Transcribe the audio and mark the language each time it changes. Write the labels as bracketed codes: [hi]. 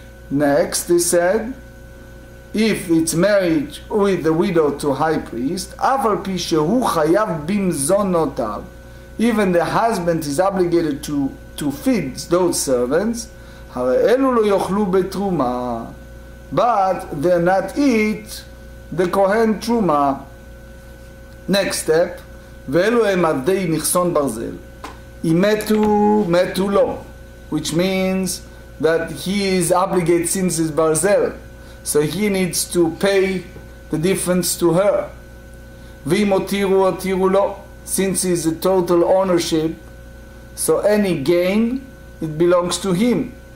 [en] Next, they said, if it's married with the widow to high priest, [he] aval pi shehu chayav bimzonotav, [en] even the husband is obligated to feed those servants, but they're not eat the kohen truma, Next step, [he] ואלו הם עבדי נכסון ברזל. אם מתו לו, [en] which means that he is obligated since it's barzel, so he needs to pay the difference to her. [he] ואם הותירו לו, [en] since it's a total ownership, so any gain, it belongs to him.